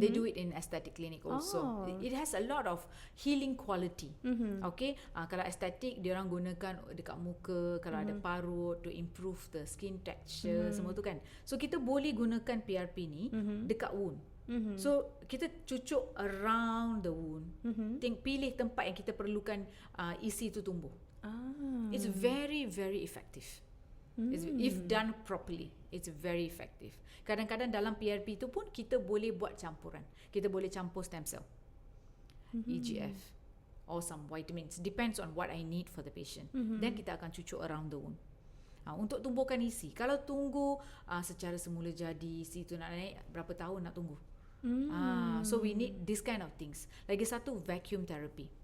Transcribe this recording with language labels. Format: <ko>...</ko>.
<en>They do it in aesthetic clinic also. It has a lot of healing quality.</en> <ms>Okay. Kalau aesthetic, dia orang gunakan dekat muka, kalau ada parut,</ms> <en>to improve the skin texture,</en> <ms>semua tu kan. So kita boleh gunakan PRP ni dekat wound. So kita cucuk</ms> <en>around the wound.</en> <ms>Pilih tempat yang kita perlukan isi tu tumbuh.</ms> <en>It's very very effective. If done properly, it's very effective.</en> <ms>Kadang-kadang dalam PRP tu pun kita boleh buat campuran. Kita boleh campur stem cell, EGF</ms> <en>or some vitamins. Depends on what I need for the patient. Then</en> <ms>kita akan cucuk</ms> <en>around the wound.</en> <ms>Untuk tumbuhkan isi. Kalau tunggu secara semula jadi, isi tu nak naik, berapa tahun nak tunggu?</ms> <en>So we need this kind of things.</en> <ms>Lagi satu,</ms> <en>vacuum therapy.</en>